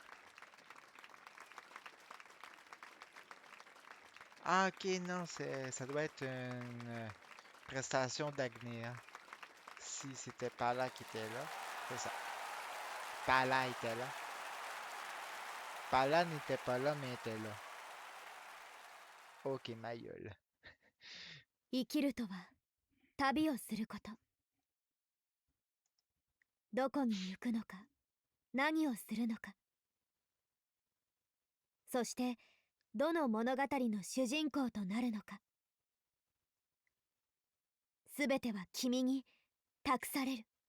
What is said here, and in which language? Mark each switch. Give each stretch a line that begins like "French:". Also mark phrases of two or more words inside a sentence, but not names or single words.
French: Ah, ok, non, ça doit être une prestation d'Agné, hein. Si c'était Pala qui était là, c'est ça. Pala était là. Pala n'était pas là, mais était là. Ok, ma gueule.
Japanese: 生きるとは旅をすること。どこに行くのか、何をするのか、そしてどの物語の主人公となるのか、すべては君に託される。